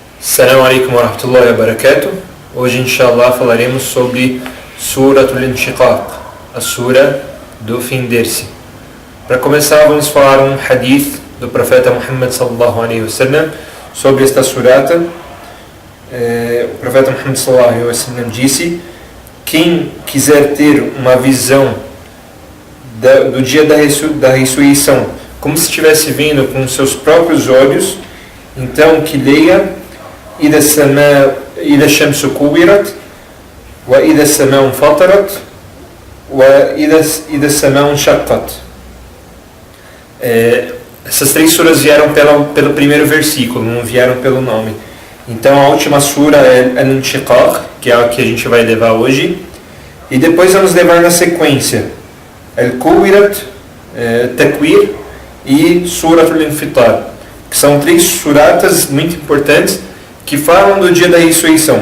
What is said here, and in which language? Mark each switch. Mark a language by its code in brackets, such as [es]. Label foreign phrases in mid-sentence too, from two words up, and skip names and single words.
[ar] السلام عليكم ورحمة الله وبركاته. [pt] Hoje, inshallah, falaremos sobre Suratul Inshiqaq, a Sura do Fender-se. Para começar, vamos falar um hadith do profeta Muhammad [ar] صلى الله عليه وسلم [pt] sobre esta surata. O profeta Muhammad [ar] صلى الله عليه وسلم [pt] disse: quem quiser ter uma visão do dia da ressurreição, como se estivesse vendo com seus próprios olhos, então que leia [ar] إذا الشمس كورت وإذا السماء انفطرت وإذا السماء انشقت. [pt] Essas três suras vieram pelo primeiro versículo, não vieram pelo nome. Então a última sura é Al-Inshiqaq, que é a que a gente vai levar hoje, e depois vamos levar na sequência Al-Kuwirat, Takwir e Suratul Infitar, que são três suratas muito importantes que falam do dia da ressurreição.